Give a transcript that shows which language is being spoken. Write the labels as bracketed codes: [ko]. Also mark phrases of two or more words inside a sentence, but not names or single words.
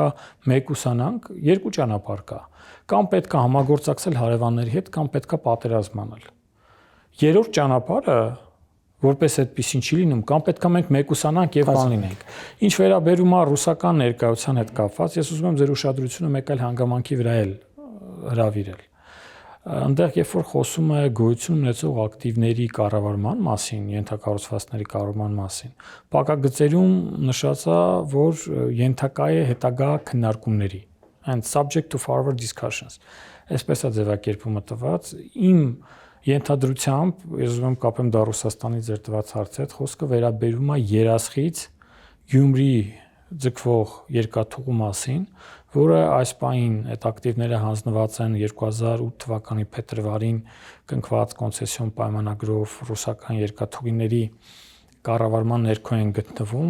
[hy] մեկուսանանք, երկու ճանապարհ կա, կամ պետքա համագործակցել հարևանների հետ, կամ պետքա պատերազմ անել։ Երրորդ ճանապարհը որպես այդպեսին չի լինում, կամ պետքա մենք մեկուսանանք եւ բան լինենք։ Ինչ վերաբերում է ռուսական ներկայության հետ կապված, ես ուզում եմ ձեր ուշադրությունը մեկ այլ հանգամանքի վրա հրավիրել։ Այնտեղ երբ որ խոսում է գոյություն ունեցող ակտիվների կառավարման մասին, ենթակառուցվածքների կառավարման մասին, պակագծերում նշած է, որ ենթակա է հետագա քննարկումների, [en] and subject to further discussions։ [hy] Այսպես է ձևակերպումը տված։ Իմ ենթադրությամբ, ես ուզում եմ կապեմ դա Ռուսաստանի ձեր տված հարցի հետ, խոսքը վերաբերում է Երասխից Գյումրի ձգվող երկաթուղու մասին, որը այս պահին այդ ակտիվները հանձնված են 2008 թվականի փետրվարին կնքված կոնցեսիոն պայմանագրով ռուսական երկաթուղիների կառավարման ներքո են գտնվում,